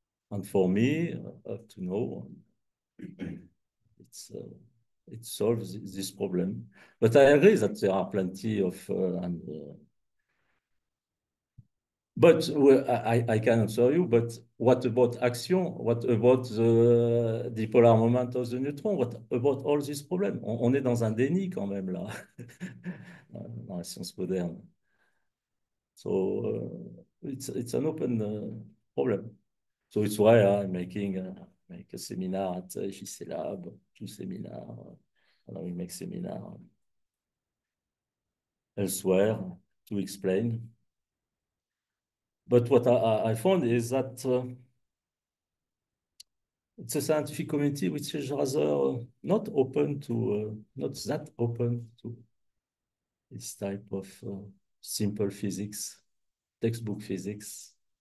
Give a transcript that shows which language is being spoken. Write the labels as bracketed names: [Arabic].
[English] And for me, up to now, it solves this problem. But I agree that there are plenty of but I can answer you, but what about action? What about the dipolar moment of the neutron? What about all these problems? [French] On est dans un déni quand même là, dans la science moderne. [English] So it's an open problem. So it's why I'm making make a seminar at JC Lab, 2 seminars, and we make seminar elsewhere to explain. But what I found is that it's a scientific community which is rather not open to, not that open to this type of simple physics, textbook physics.